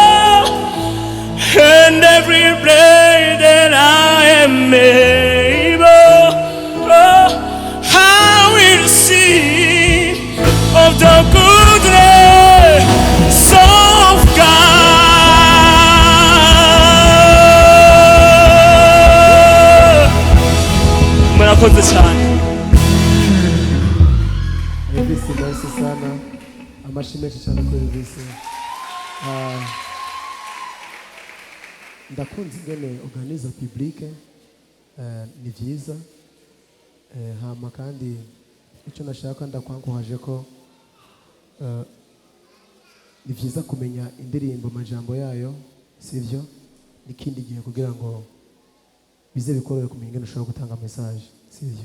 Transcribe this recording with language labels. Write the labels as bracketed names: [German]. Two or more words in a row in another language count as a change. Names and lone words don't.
[English] And every day that I am able, I will sing of the goodness of God. [Rundi] Murakoze cyane. Elvis merci sana, amashyi menshi cyane kuri Elvis. Ndakunze ingene organiza publique, ni byiza, hama kandi icyo nashaka ndakwankuhaje ko ni byiza kumenya indirimbo amajambo yayo, sivyo, n'ikindi gihe kugira ngo bize bikorere kumenya ingene ushobora gutanga message, sivyo.